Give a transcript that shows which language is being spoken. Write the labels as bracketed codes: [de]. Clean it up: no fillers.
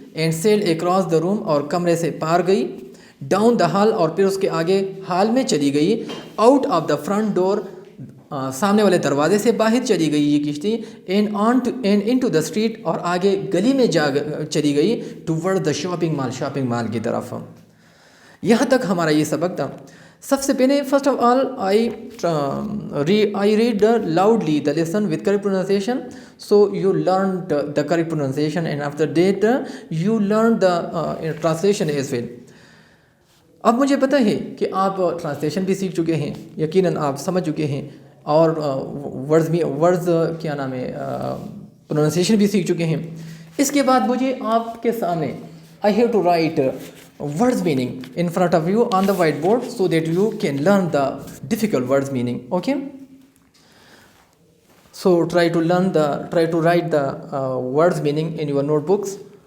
[en] and sailed across the room, [ur] اور کمرے سے پار گئی. [en] down the hall, [ur] اور پھر اس کے آگے ہال میں چلی گئی. [en] out of the front door, [ur] سامنے والے دروازے سے باہر چلی گئی یہ کشتی. [en] and into the street, [ur] اور آگے گلی میں چلی گئی. [en] toward the shopping mall, [ur] shopping mall کی طرف. یہاں تک ہمارا یہ سبق تھا. سب سے پہلے [en] First of all I read loudly the lesson with correct pronunciation, so you learn the correct pronunciation, and after that you learn the translation as well. [ur] اب مجھے پتہ ہے کہ آپ ٹرانسلیشن بھی سیکھ چکے ہیں, یقیناً آپ سمجھ چکے ہیں, اور ورڈز کیا نام ہے پروننسیشن بھی سیکھ چکے ہیں. اس کے بعد مجھے آپ کے سامنے [en] I have to write words meaning in front of you on the whiteboard so that you can learn the difficult words meaning. Okay? So try to write the words meaning in your notebooks.